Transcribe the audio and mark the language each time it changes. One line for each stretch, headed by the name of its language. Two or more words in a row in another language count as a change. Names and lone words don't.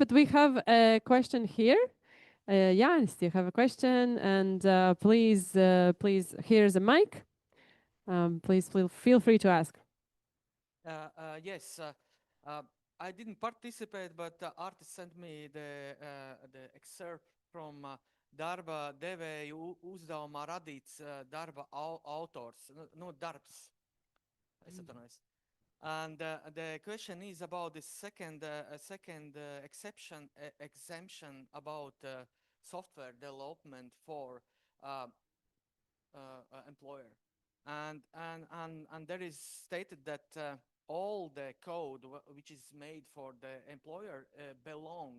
English: But we have a question here. Jānis, you have a question, and please, here's a mic. Please feel free to ask. Yes, uh, I didn't participate, but the artist sent me the excerpt from
Latvian: darba devēju uzdevumā radīts darba autors, no darbs. Es atvainojos.
English: And the question is about the second exemption about software development for employer, and there is stated that all the code which is made for the employer belongs.